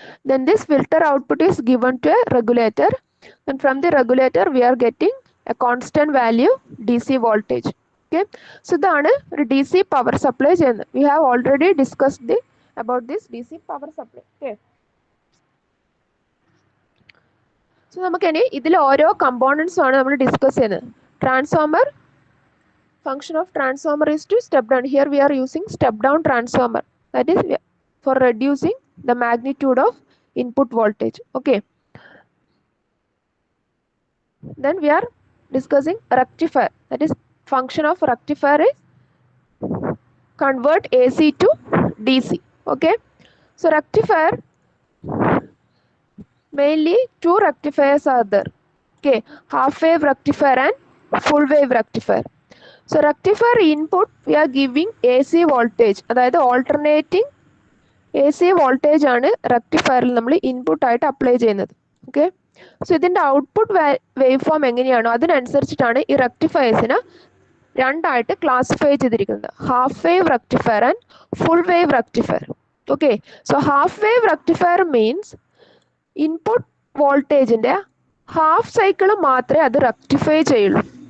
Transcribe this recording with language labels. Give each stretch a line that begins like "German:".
English: Then this filter output is given to a regulator. Then from the regulator we are getting a constant value D C voltage. Okay.
Malayalam: So ഇതാണ് ഒരു D C power supply ചെയ്യുന്നത്.
English: We have already discussed the about this DC power supply. Okay.
Malayalam: So നമുക്കിനി ഇതിൽ ഓരോ കമ്പോണൻസും ആണ് നമ്മൾ discuss ചെയ്യുന്നത്.
English: Transformer, function of transformer is to step down. Here we are using step down transformer, that is for reducing the magnitude of input voltage. Okay. Then we are discussing rectifier. That is, function of rectifier is convert AC to DC. Okay. So rectifier, mainly two rectifiers are there. Okay, half wave rectifier and full wave rectifier. So rectifier input we are giving AC voltage, അതായത് alternating AC voltage
Malayalam: ആണ് റെക്ടിഫയറിൽ നമ്മൾ input ആയിട്ട് apply ചെയ്യുന്നത്. Okay, so ഇതിൻ്റെ output wave form എങ്ങനെയാണോ അതിനനുസരിച്ചിട്ടാണ് ഈ റെക്ടിഫയേഴ്സിനെ രണ്ടായിട്ട് classify ചെയ്തിരിക്കുന്നത്, half wave rectifier and full wave rectifier. Okay, so half wave rectifier means input വോൾട്ടേജിൻ്റെ half cycle മാത്രമേ അത് റെക്ടിഫൈ ചെയ്യുള്ളൂ.